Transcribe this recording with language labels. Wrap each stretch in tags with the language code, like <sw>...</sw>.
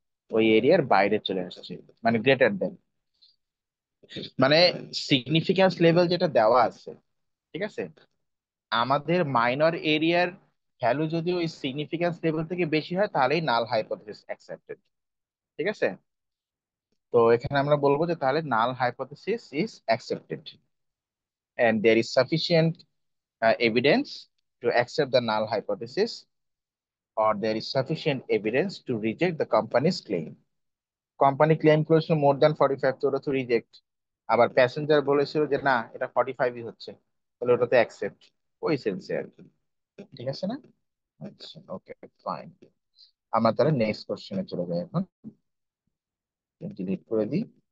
<bn>ওই এরিয়ার বাইরে চলে আসছে, মানে গ্রেটার দেন, মানে সিগনিফিক্যান্স লেভেল যেটা দেওয়া আছে, ঠিক আছে, আমাদের মাইনর এরিয়ার ভ্যালু যদি ওই সিগনিফিকেন্স লেভেল থেকে বেশি হয় তাহলেই নাল হাইপোথেসিস অ্যাকসেপ্টেড। ঠিক আছে, তো এখানে আমরা বলবো যে তাহলে</bn> <en>Null hypothesis is accepted and there is sufficient evidence to accept the null hypothesis, or there is sufficient evidence to reject the company's claim.</en> <bn>Company claim করেছিল মোর দ্যান 45, তো ওটা তো রিজেক্ট। আবার প্যাসেঞ্জার বলেছিল যে না এটা 45ই হচ্ছে, তাহলে ওটাতে অ্যাকসেপ্ট। ওই সেন্সে আর কি। ঠিক আছে না? আচ্ছা, ওকে, ফাইন। আমরা তাহলে নেক্সট কোশ্চেনে চলে যাই এখন। ডিলিট করে দিই।</bn>